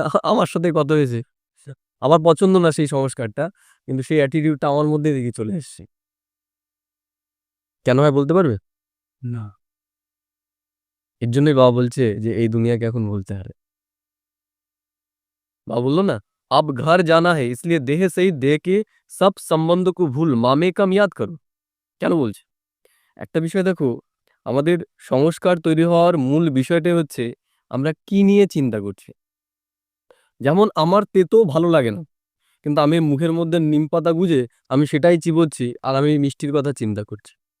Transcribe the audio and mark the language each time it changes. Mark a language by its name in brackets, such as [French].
[Bangla] আমার সাথে কত হয়েছে, আমার পছন্দ না সেই সংস্কারটা, কিন্তু সেই অ্যাটিটিউডটা আমার মধ্যে দেখে চলে এসছে। কেন হয় বলতে পারবে? না। এর জন্যই বাবা বলছে যে এই দুনিয়াকে এখন বলতে হবে। বাবা বললো না [Hindi] अब घर जाना है, इसलिए देह से ही देह के सब संबंध को भूल मामे कम याद करो। [Bangla] কেন বলছে? একটা বিষয় দেখো, আমাদের সংস্কার তৈরি হওয়ার মূল বিষয়টাই হচ্ছে আমরা কি নিয়ে চিন্তা করছি। যেমন আমার তেতো ভালো লাগে না, কিন্তু আমি মুখের মধ্যে নিমপাতা গুজে আমি সেটাই চিবোচ্ছি আর আমি মিষ্টির কথা চিন্তা করছি।